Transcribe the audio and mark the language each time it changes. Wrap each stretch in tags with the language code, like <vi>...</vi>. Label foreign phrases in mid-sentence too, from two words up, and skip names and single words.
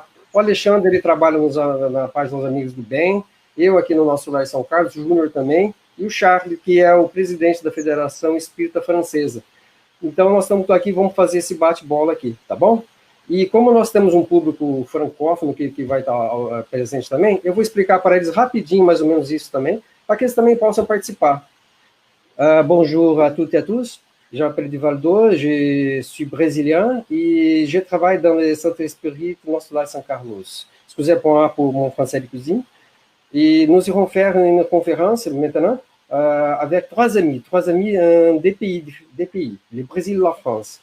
<pt>O Alexandre, ele trabalha na página dos Amigos do Bem, eu aqui no Nosso Lar São Carlos, o Júnior também, e o Charles, que é o presidente da Federação Espírita Francesa. Então, nós estamos aqui, vamos fazer esse bate-bola aqui, tá bom? E como nós temos um público francófono que vai estar presente também, eu vou explicar para eles rapidinho, mais ou menos isso também, para que eles também possam participar.</pt> <fr>Bonjour à toutes et à tous. Je m'appelle Divaldo, je suis brésilien et je travaille dans le Centre Espírita Nosso Lar São Carlos. Excusez-moi pour mon français de cuisine. Et nous irons faire une conférence maintenant avec trois amis des pays, le Brésil et la France.</fr>